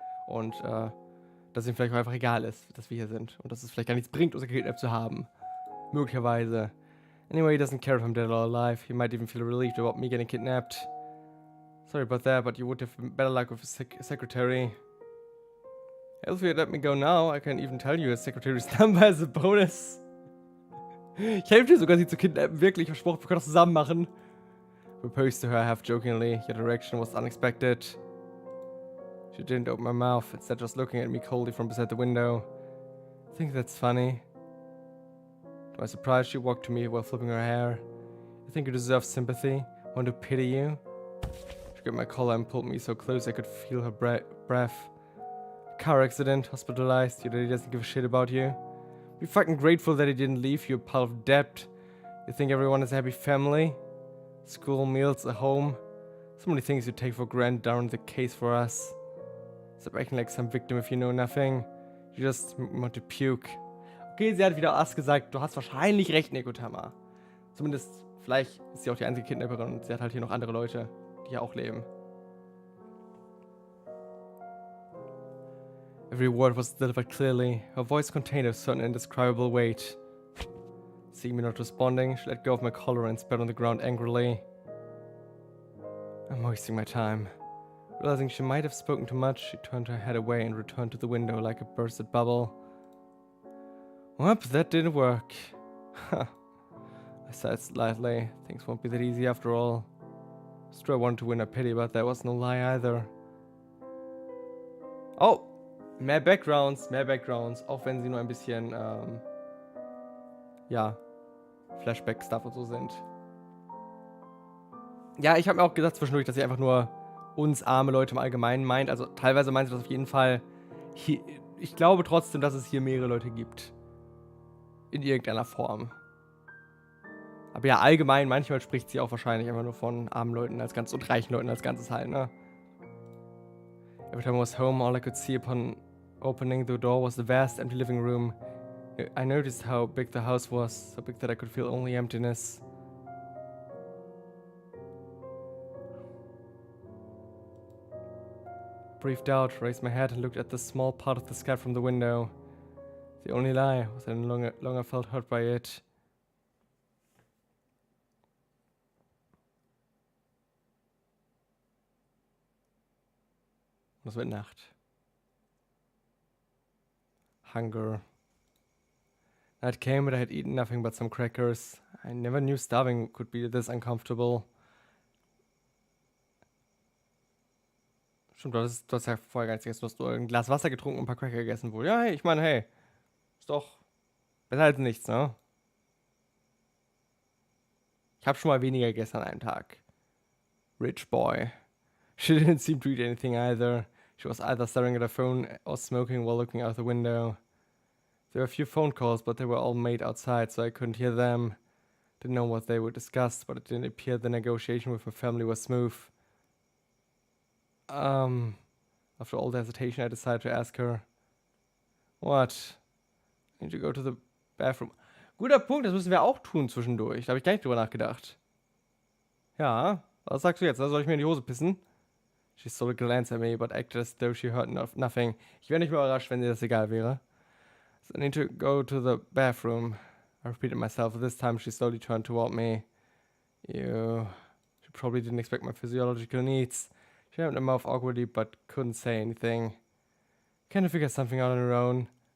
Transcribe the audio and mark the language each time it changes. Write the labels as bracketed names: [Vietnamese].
[German] Und dass ihm vielleicht auch einfach egal ist, dass wir hier sind. Und dass es vielleicht gar nichts bringt, uns gekidnappt zu haben. Möglicherweise. [English] Anyway, he doesn't care if I'm dead or alive. He might even feel relieved about me getting kidnapped. Sorry about that, but you would have better luck with his secretary. If you let me go now, I can even tell you his secretary's number as a bonus. [German] Ich helfe dir sogar, sie zu kidnappen. Wirklich, versprochen, wir können das zusammen machen. [English] Proposed to her half jokingly. Your direction was unexpected. She didn't open her mouth, instead just looking at me coldly from beside the window. I think that's funny. To my surprise, she walked to me while flipping her hair. I think you deserve sympathy. Want to pity you? She grabbed my collar and pulled me so close I could feel her breath. Car accident, hospitalized. Your daddy doesn't give a shit about you. Be fucking grateful that he didn't leave you a pile of debt. You think everyone is a happy family? School, meals, a home. So many things you take for granted aren't the case for us. Stop acting like some victim if you know nothing. You just want to puke. [German] Okay, sie hat wieder was gesagt. Du hast wahrscheinlich recht, Nekotama. Zumindest, vielleicht ist sie auch die einzige Kidnapperin und sie hat halt hier noch andere Leute, die hier auch leben. [English] Every word was delivered clearly. Her voice contained a certain indescribable weight. Seeing me not responding, she let go of my collar and spat on the ground angrily. I'm wasting my time. Realizing she might have spoken too much, she turned her head away and returned to the window like a bursted bubble. Well, that didn't work. I sighed slightly. Things won't be that easy after all. It's true I wanted to win her pity, but that was no lie either. [German] Oh! Mehr Backgrounds. Auch wenn sie nur ein bisschen, ja, Flashback-Stuff und so sind. Ja, ich habe mir auch gesagt zwischendurch, dass sie einfach nur uns arme Leute im Allgemeinen meint. Also teilweise meint sie das auf jeden Fall. Hier, ich glaube trotzdem, dass es hier mehrere Leute gibt. In irgendeiner Form. Aber ja, allgemein, manchmal spricht sie auch wahrscheinlich einfach nur von armen Leuten als Ganzes und reichen Leuten als Ganzes halt, ne? [English] Every time I was home, all I could see upon opening the door was the vast empty living room. I noticed how big the house was, so big that I could feel only emptiness. Breathed out, raised my head and looked at the small part of the sky from the window. The only lie was that I no longer felt hurt by it. [German] Und es wird Nacht. Hunger. [English] Night came, but I had eaten nothing but some crackers. I never knew starving could be this uncomfortable. [German] Stimmt, du hast ja vorher gar nichts gegessen. Du hast nur ein Glas Wasser getrunken und ein paar Cracker gegessen wohl. Ja, hey, ich meine, hey. Ist doch besser als nichts, ne? Ich habe schon mal weniger gegessen an einem Tag. [English] Rich boy. She didn't seem to eat anything either. She was either staring at her phone or smoking while looking out the window. There were a few phone calls, but they were all made outside, so I couldn't hear them. Didn't know what they would discuss, but it didn't appear the negotiation with her family was smooth. After all the hesitation, I decided to ask her. What? I need to go to the bathroom. [German] Guter Punkt, das müssen wir auch tun zwischendurch. Da habe ich gar nicht drüber nachgedacht. Ja, was sagst du jetzt? Soll ich mir in die Hose pissen? [English] She stole a glance at me, but acted as though she heard nothing. [German] Ich wäre nicht mehr überrascht, wenn dir das egal wäre. [English] So I need to go to the bathroom. I repeated myself. This time she slowly turned toward me. She probably didn't expect my physiological needs. She opened her mouth awkwardly, but couldn't say anything. Can you figure something out on her own?